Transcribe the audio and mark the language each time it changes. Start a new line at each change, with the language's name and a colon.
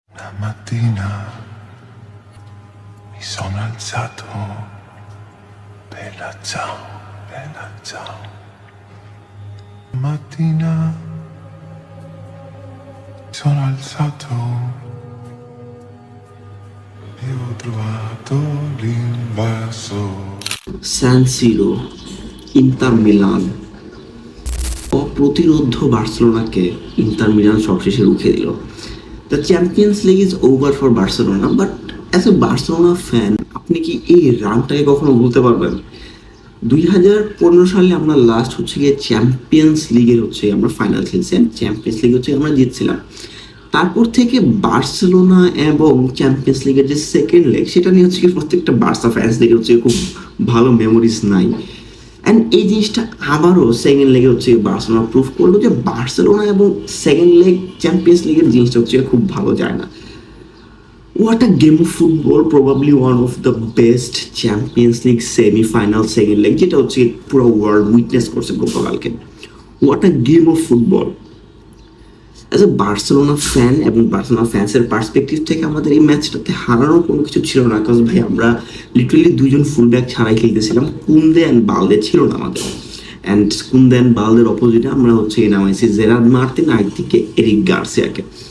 Italian: Stamattina mi sono alzato, bella ciao, bella ciao. Stamattina mi sono alzato e ho trovato l'invaso.
Bangla: সান সিরো, inter Milan. অপ্রতিরোধ্য বার্সেলোনাকে inter Milan সবশেষে রুখে দিল।
English: the Champions League is over for Barcelona, but as a Barcelona fan
Bangla: আপনি কি এই রানটাকে কখনো ভুলতে পারবেন? 2015 সালে আমরা লাস্ট হচ্ছে গিয়ে চ্যাম্পিয়ন্স লিগের আমরা ফাইনাল খেলছি, চ্যাম্পিয়ন্স লিগ আমরা জিতছিলাম। তারপর থেকে বার্সেলোনা এবং চ্যাম্পিয়ন্স লিগের যে সেকেন্ড লেগ, সেটা নিয়ে হচ্ছে কি প্রত্যেকটা বার্সা ফ্যান্সদের খুব ভালো মেমোরিজ নাই। অ্যান্ড এই জিনিসটা আবারও সেকেন্ড লেগে বার্সেলোনা প্রুভ করলো যে বার্সেলোনা এবং সেকেন্ড লেগ চ্যাম্পিয়ন্স লিগের জিনিসটা খুব ভালো যায় না।
English: What a game of football, probably one of the best Champions League semi-final second leg,
Bangla: যেটা পুরো ওয়ার্ল্ড উইটনেস করছে গতকালকে।
English: What a game of football. As a Barcelona fan
Bangla: এবং বার্সেলোনা ফ্যান্সের পার্সপেক্টিভ থেকে আমাদের এই ম্যাচটাতে হারানোর কোনো কিছু ছিল না, কারণ ভাই আমরা লিটারেলি দুইজন ফুল ব্যাক ছাড়াই খেলতেছিলাম। কুন্দে অ্যান্ড বালদে ছিল না আমাদের, অ্যান্ড কুন্দে অ্যান্ড বালদের অপোজিটে আমরা নামাইছি জেরার্ড মার্টিন আর একদিকে এরিক গার্সিয়াকে।